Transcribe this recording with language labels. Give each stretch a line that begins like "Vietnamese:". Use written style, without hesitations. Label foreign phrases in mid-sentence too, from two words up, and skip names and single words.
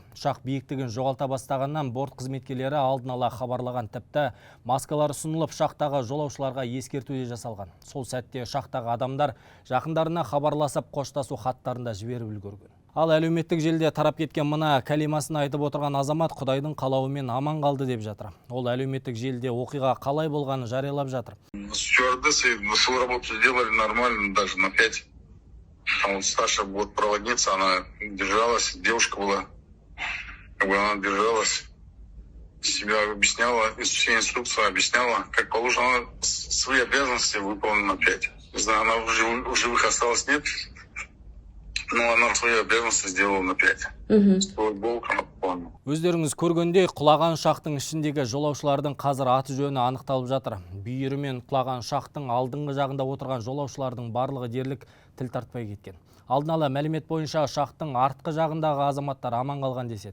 Kazakh: Ұшақ биіктігін жоғалта бастағаннан борт қызметкерлері алдын ала хабарлаған, тіпті маскалар ұсынылып ұшақтағы жолаушыларға ескерту де жасалған. Сол сәтте ұшақтағы адамдар жақындарына хабарласып қоштасу хаттарында жіберіп үлгерген. Ал әлеуметтік желіде тарап кеткен мына кәлимасын айтып отырған азамат Құдайдың қалауымен аман қалды деп жатыр. Ол әлеуметтік желіде оқиға қалай болғанын жариялап жатыр.
Russian: Стюардессы свою работу сделали нормально, даже на 5. А вот старшая бортпроводница, она держалась, девушка была, она держалась, себя объясняла, все инструкции объясняла, как положено, она свои обязанности выполнила на 5. Не знаю, она в живых осталась, нет. Но она свои обязанности сделала на 5.
Kazakh: Өздеріңіз көргендей, құлаған ұшақтың ішіндегі жолаушылардың қазір аты жөні анықталып жатыр. Бүйірімен құлаған ұшақтың алдыңғы жағында отырған жолаушылардың барлығы дерлік тіл тартпай кеткен. Алдын ала мәлімет бойынша ұшақтың артқы жағындағы азаматтар аман қалған деседі.